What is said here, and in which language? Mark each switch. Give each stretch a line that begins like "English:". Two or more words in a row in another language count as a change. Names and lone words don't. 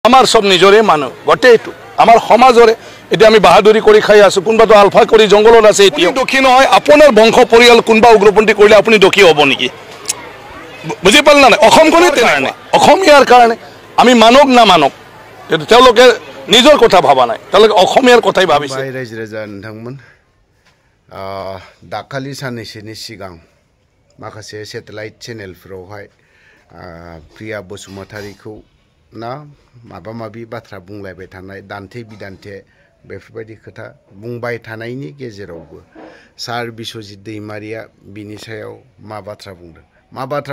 Assamese: আমার সব নিজরে মানো গটে এইটো আমার সমাজরে এটা আমি বাহাদুরি কৰি খাই আছো কোনবাটো আলফা কৰি জঙ্গলত আছে এতিয়া দক্ষী নহয় আপোনাৰ বংশ পৰিয়াল কোনবা উগ্ৰপন্থী কৰিলে আপুনি দক্ষী হ'ব নেকি বুজি পাল না অসমখনে তেনে অসমীয়াৰ কাৰণে আমি মানক না মানক তেওঁলোকে নিজৰ কথা ভাবা নাই তেওঁলোকে অসমীয়াৰ কথাই ভাবিছে
Bodo: ৰাইজ ৰাজা নोंथांमोन दाखालि साननैसोनि सिगां माखासे सेटेलाइट चेनेलफोरावहाय प्रिया बसुमतारीखौ ना माबा माबि बाथ्रा बुंलायबाय थानाय दान्थे बिदान्थे बेफोरबायदि खोथा बुंबाय थानायनि गेजेरावबो सार बिश्वजित दैमारिया बिनि सायाव मा बाथ्रा